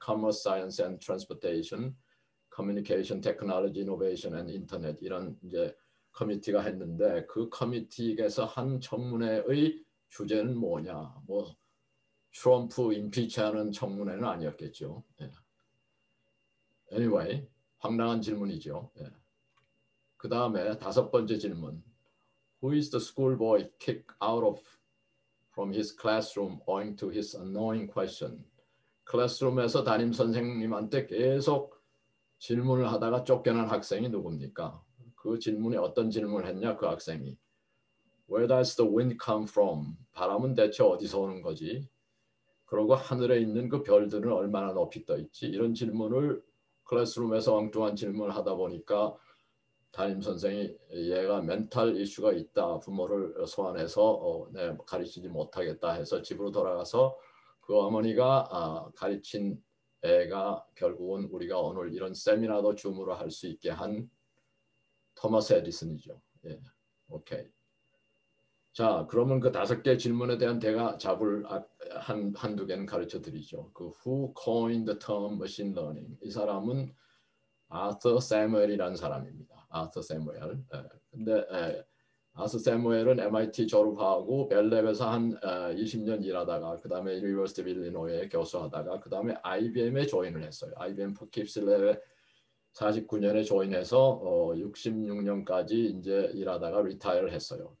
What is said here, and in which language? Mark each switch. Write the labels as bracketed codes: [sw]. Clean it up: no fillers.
[ko] Commerce, Science and Transportation, Communication, Technology, Innovation and Internet 이런 이제 커미티가 했는데 그 커미티에서 한 청문회의 주제는 뭐냐? 뭐 트럼프 임피치하는 청문회는 아니었겠죠. 예. Anyway, 황당한 질문이죠. 예. 그 다음에 다섯 번째 질문. [en] Who is the schoolboy kicked out of from his classroom owing to his annoying question? [ko] 클래스룸에서 담임 선생님한테 계속 질문을 하다가 쫓겨난 학생이 누굽니까? 그 질문에 어떤 질문을 했냐 그 학생이. [en] Where does the wind come from? [ko] 바람은 대체 어디서 오는 거지? 그리고 하늘에 있는 그 별들은 얼마나 높이 떠 있지? 이런 질문을 클래스룸에서 엉뚱한 질문을 하다 보니까 담임 선생이 얘가 멘탈 이슈가 있다. 부모를 소환해서 가르치지 못하겠다 해서 집으로 돌아가서 그 어머니가 가르친 애가 결국은 우리가 오늘 이런 세미나도 줌으로 할 수 있게 한 토마스 에디슨이죠. 예, 오케이. 자, 그러면 그 다섯 개 질문에 대한 대답을 한두 개는 가르쳐 드리죠. [en] 그 Who coined the term machine learning? [ko] 이 사람은 아서 세무엘이라는 사람입니다. 아서 세무엘. 근데 아서 세무엘은 MIT 졸업하고 벨랩에서 한 20년 일하다가 그 다음에 유니버시티 오브 일리노이에 교수하다가 그 다음에 IBM에 조인을 했어요. IBM 포킵슬랩에 49년에 조인해서 66년까지 이제 일하다가 리타이어를 했어요.